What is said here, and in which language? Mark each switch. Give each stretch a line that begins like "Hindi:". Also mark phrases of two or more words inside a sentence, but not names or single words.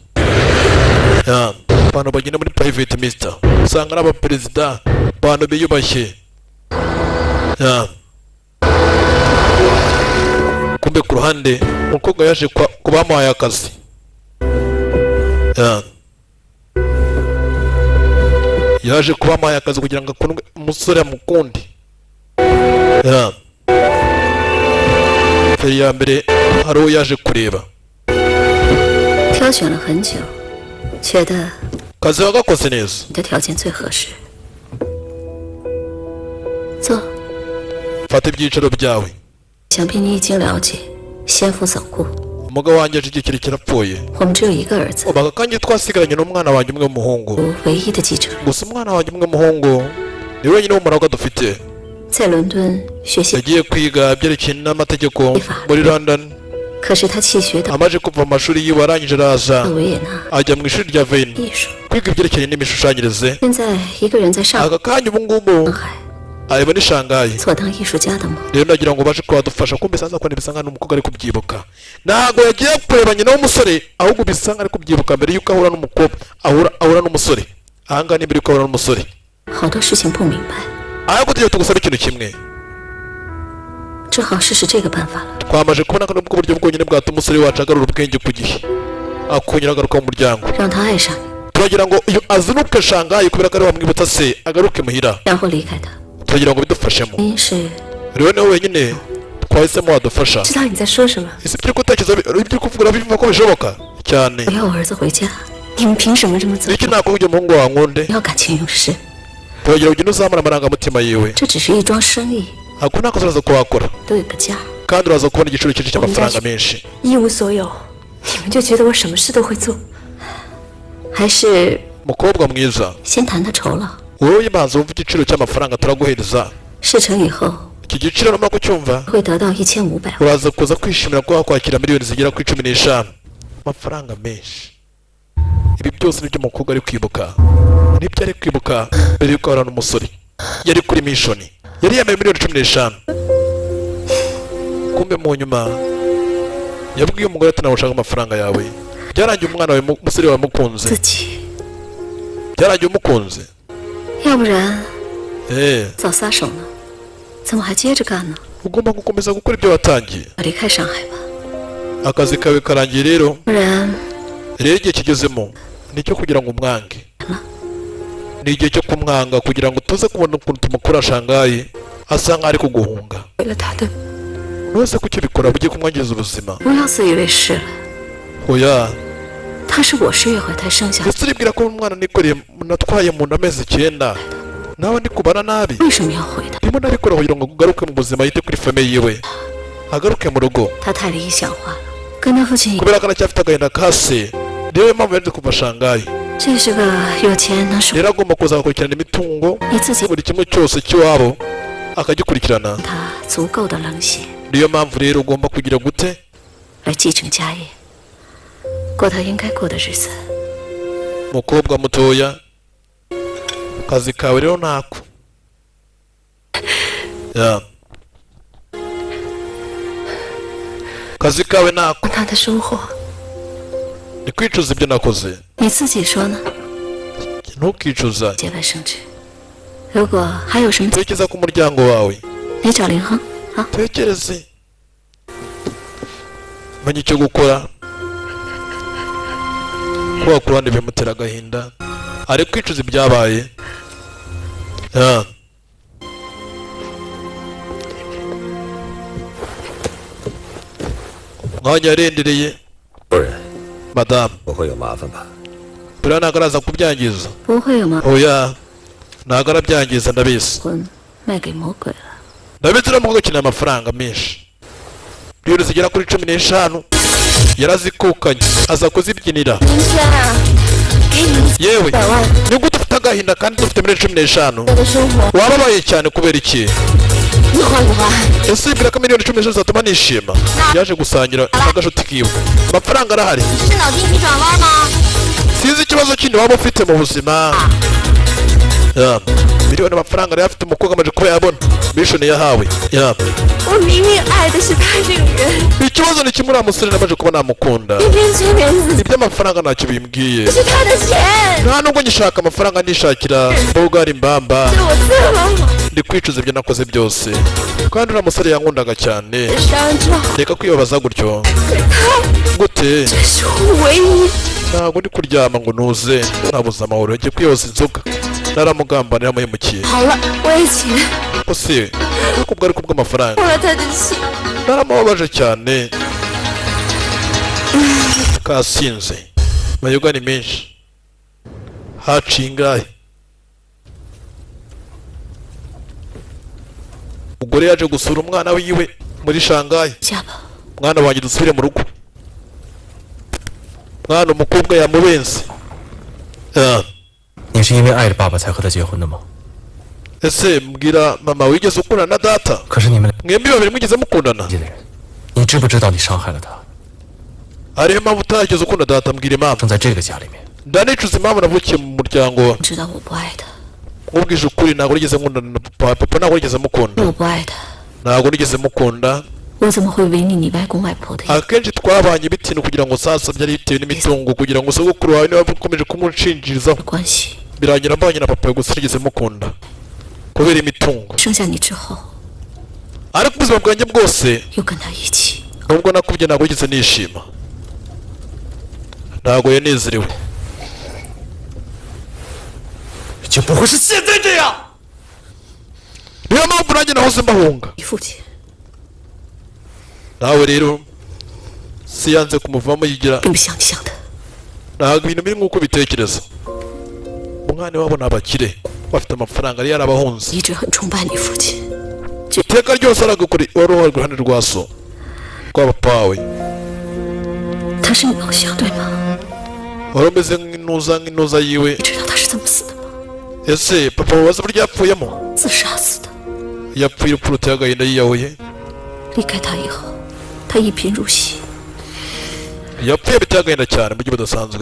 Kinyarwanda: abantu bagenda muri
English: private mister
Kinyarwanda: usanga ari abaperezida abantu biyubashye kumbe ku ruhande umukobwa yaje kuba bamuhaye akazi yaje kuba bamuhaye akazi kugira ngo akundwe umusore amukunde feri ya mbere hari uwo yaje kureba
Chinese: 挑选了很久，觉得
Kinyarwanda: kazi wagakoze neza
Chinese: 你的条件最合适。坐，
Kinyarwanda: fata ibyicaro byawe
Chinese: 想必你已经了解，先父早故，
Kinyarwanda: umugabo wanjye aje igihe kirekire apfuye
Chinese: 我们只有一个儿子，
Kinyarwanda: ubaga kandi twasigaranye n'umwana wanjye umwe w'umuhungu
Chinese: 唯一的继承人，
Kinyarwanda: gusa umwana wanjye umwe w'umuhungu ni wenyine w'umuragwa dufite
Chinese: 在伦敦学习，
Kinyarwanda: yagiye kwiga ibyerekeye n'amategeko muri London
Chinese: 可是他弃学到
Kinyarwanda: amaze kuva mu mashuri yiwe arangije araza
Chinese: 维也纳
Kinyarwanda: ajya mu ishuri rya Veni
Chinese: 艺术，
Kinyarwanda: kwiga ibyerekeye n'imishushanyirize
Chinese: 现在一个人在上
Kinyarwanda: aka kanya ubu ngubu
Chinese: 海
Kinyarwanda: areba ni Shanghai
Chinese: 做当艺术家的梦。
Kinyarwanda: rero nagira ngo baje kwadufasha kumbe sanza ko bisa nk'aho umukobwa ari kubyibuka ntago yagiye kureba nyina w'umusore ahubwo bisa nk'aho ari kubyibuka mbere yuko ahura n'umukobwa ahura n'umusore ahangaha ni mbere yuko ahura n'umusore
Chinese: 好多事情不明白，
Kinyarwanda: ahubwo tugiye tugusaba ikintu kimwe
Chinese: 只好试试这个办法了。
Kinyarwanda: twamaje kubona ko nubwo buryo bwonyine bwatuma umusore wacu agarura ubwenge ku gihe akongera agaruka mu muryango
Chinese: 让他爱上你，
Kinyarwanda: turagira ngo iyo azinuke Shanghai kubera ko ari wamwibutsa se agaruke muhira
Chinese: 然后离开他。
Kinyarwanda: turagira ngo bidufashemo
Chinese: 原因是
Kinyarwanda: rero niwe wenyine twahisemo wadufasha
Chinese: 知道你在说什么？
Kinyarwanda: ese ibyo gutekereza ibyo kuvuga bivuga ko bishoboka cyane
Chinese: 我要我儿子回家，你们凭什么这么做？
Kinyarwanda: niki nakubwiye umuhungu wawe nkunde
Chinese: 要感情用事，
Kinyarwanda: turagira ngo ugende uzamura amarangamutima yiwe
Chinese: 这只是一桩生意，
Kinyarwanda: ako nta kosa uraza kuhakora
Chinese: 都有个价。
Kinyarwanda: kandi uraza kubona igiciro cyinshi cy'amafaranga menshi
Chinese: 一无所有，你们就觉得我什么事都会做？还是
Kinyarwanda: mukobwa mwiza
Chinese: 先谈他酬劳，
Kinyarwanda: wowe ibanza wumva igiciro cy'amafaranga turaguhereza
Chinese: 事成以后
Kinyarwanda: iki giciro numara kucyumva
Chinese: 会得到1500万。
Kinyarwanda: uraza kuza kwishimira ko wakwakira miliyoni zigera kuri 15 amafaranga menshi ibi byose nibyo umukobwa ari kwibuka nibyo ari kwibuka mbere yuko ahura n'umusore yari kuri mishoni yari yambaye miliyoni 15 kumbe mu nyuma yabwiye umugore ati nawe ushaka amafaranga yawe byarangiye umwana wawe umusore wawe mukunze
Chinese: 自己，
Kinyarwanda: byarangiye umukunze
Chinese: 要不然 eh 早撒手呢，怎么还接着干呢？
Kinyarwanda: ugomba gukomeza gukora ibyo watangiye
Chinese: 我离开上海吧，
Kinyarwanda: akazi kawe karangiye rero
Chinese: 不然
Kinyarwanda: rero igihe kigezemo nicyo kugira ngo umwange ni igihe cyo kumwanga kugira ngo tuze kubona ukuntu tumukora Shanghai asa nk'aho ari kuguhunga
Chinese: 为了他的，
Kinyarwanda: wese kuki ubikora bugiye kumwangiza ubuzima
Chinese: 不要自以为是了。
Kinyarwanda: oya
Chinese: 他是我10月怀胎生下的，
Kinyarwanda: ndetse uribwira ko umwana nikoreye natwaye mu nda amezi 9 nawe ndi kubara nabi
Chinese: 为什么要回他？
Kinyarwanda: ndimo nabikora kugira ngo ugaruke mu buzima yite kuri famiye yiwe agaruke mu rugo
Chinese: 他太理想化了，跟他父亲一样，
Kinyarwanda: kubera ko aracyafite agahinda ka se niyo mpamvu yaje kuva Shanghai
Chinese: 这是个有钱能手
Kinyarwanda: rero agomba kuza agakurikirana imitungo
Chinese: 你自己
Kinyarwanda: buri kimwe cyose cy'iwabo akagikurikirana
Chinese: 他足够的冷血
Kinyarwanda: niyo mpamvu rero ugomba kugira gute
Chinese: 来继承家业，过他应该过的日子。
Kinyarwanda: mukobwa mutoya akazi kawe rero ntako akazi kawe ntako
Chinese: 他的生活，
Kinyarwanda: ni kwicuza ibyo nakoze
Chinese: 你自己说呢？
Kinyarwanda: ntukicuza
Chinese: 节外生枝。如果还有什么，
Kinyarwanda: tekereza ku muryango wawe
Chinese: 你找林亨啊。
Kinyarwanda: tekereze menya icyo gukora kuba ku ruhande bimutera agahinda ari kwicuza ibyabaye mwanya yarendereye
Chinese: 夫人，
Kinyarwanda: madamu
Chinese: 不会有麻烦吧？
Kinyarwanda: buriya ntabwo araza kubyangiza
Chinese: 不会有吗？
Kinyarwanda: oya ntabwo arabyangiza ndabizi
Chinese: 婚卖给魔鬼了。
Kinyarwanda: ndabizi uriya ukeneye amafaranga menshi miliyoni zigera kuri 15 yarazikukanye aza kuzibyinira
Chinese: 明天啊，给你
Kinyarwanda: yewe
Chinese: 100万
Kinyarwanda: nibwo dufite agahinda kandi dufite miliyoni 15
Chinese: 我的生活，
Kinyarwanda: wababaye cyane kubera iki
Chinese: 你花不花？
Kinyarwanda: ese wibwira ko miliyoni 15 zatuma nishima yaje gusangira n'agashuti kiwe amafaranga arahari
Chinese: 是脑筋急转弯吗？
Kinyarwanda: sinzi ikibazo kindi waba ufite mu buzima miliyoni amafaranga yari afite umukobwa amaze kuba yabona mission yahawe ya
Chinese: 我明明爱的是他这个人，
Kinyarwanda: ikibazo ni kimwe uriya musore namaze kuba namukunda
Chinese: 偏偏催眠自己，
Kinyarwanda: iby'amafaranga ntacyo bimbwiye
Chinese: 是他的钱，
Kinyarwanda: nta nubwo ngishaka amafaranga nishakira bogari mbamba
Chinese: 是我自问我
Kinyarwanda: ndi kwicuza ibyo nakoze byose kandi uriya musore yankundaga cyane
Chinese: 的伤之后，
Kinyarwanda: reka kwibabaza gutyo
Chinese: 可是他
Kinyarwanda: gute
Chinese: 这是我唯一。
Kinyarwanda: ntabwo ndi kuryama ngo ntuze nabuze amahoro ngiye kwiyoza inzoga naramugambana naramuhemukiye
Chinese: 好了，我也起来，
Kinyarwanda: ko se kuko bwari kubw'amafaranga
Chinese: 动了他的心。
Kinyarwanda: naramubabaje cyane kasinze mayoga ni menshi haciye ingahe umugore yaje gusura umwana wiwe muri shangayi
Chinese: 下吧。
Kinyarwanda: mwana wanjye dusubire mu rugo mwana umukobwa yamubenze Ah,
Chinese: 你是因为爱着爸爸才和他结婚的吗？
Kinyarwanda: ese mbwira mama wigeze ukundana na data
Chinese: 可是你们
Kinyarwanda: mwembi babiri mwigeze mukundana
Chinese: 的人，你知不知道你伤害了他？
Kinyarwanda: hariho impamvu utarigeze ukunda data mbwira impamvu
Chinese: 生在这个家里面，
Kinyarwanda: ndanicuza impamvu navukiye mu muryango
Chinese: 知道我不爱他，
Kinyarwanda: nkubwije ukuri ntabwo nigeze nkundana na papa ntabwo nigeze mukunda
Chinese: 我不爱他，
Kinyarwanda: ntabwo nigeze mukunda
Chinese: 我怎么会违逆你外公外婆的意？
Kinyarwanda: akenshi twabanye bitewe kugira ngo sasa byari bitewe n'imitungo kugira ngo sogokuru wawe niba ukomeje kumushinjirizaho
Chinese: 关系
Kinyarwanda: birangira mbanye na papa gusa nigeze mukunda kubera imitungo
Chinese: 生下你之后，
Kinyarwanda: ariko ubuzima bwanjye bwose
Chinese: 又跟他一起，
Kinyarwanda: nubwo nakubye ntabwo nigeze nishima ntabwo yanezerewe
Chinese: 就不会是现在这样。
Kinyarwanda: niyo mpamvu nanjye nahoze mbahunga
Chinese: 你父亲
Kinyarwanda: nawe rero si yanze kumuvamo yigira
Chinese: 并不像你想的，
Kinyarwanda: ntabwo ibintu biri nk'uko bitekereza umwana wabo ni abakire bafite amafaranga yari yarabahunze
Chinese: 一直很崇拜你父亲，
Kinyarwanda: iteka ryose aragukora wari uhari iruhande rwa so rwa papa wawe
Chinese: 他是你偶像对吗？
Kinyarwanda: wari umeze nk'intuza yiwe
Chinese: 你知道他是怎么死的吗？
Kinyarwanda: ese papa wabaze uburyo yapfuyemo
Chinese: 自杀死的。
Kinyarwanda: yapfuye urupfu ruteye agahinda yiyahuye
Chinese: 离开他以后，他一贫如洗，
Kinyarwanda: yapfuye biteye agahinda cyane mu buryo budasanzwe